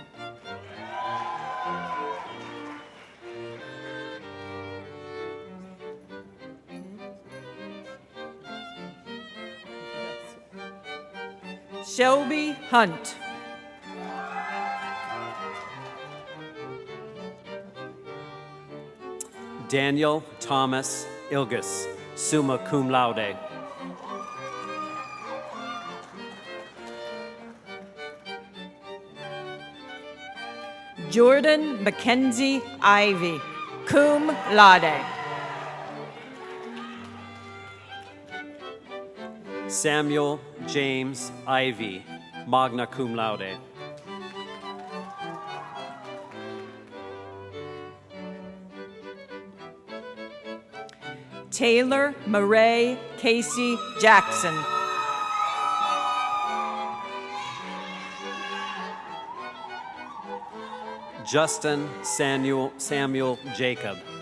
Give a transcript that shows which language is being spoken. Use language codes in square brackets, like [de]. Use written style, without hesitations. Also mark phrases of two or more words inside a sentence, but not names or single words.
[en] Shelby Hunt. Daniel Thomas Ilgus, [la] summa cum laude. [en] Jordan Mackenzie Ivy, [la] cum laude. [en] Samuel James Ivy, [la] magna cum laude. [en] Taylor Murray Casey Jackson. Justin Samuel Jacob.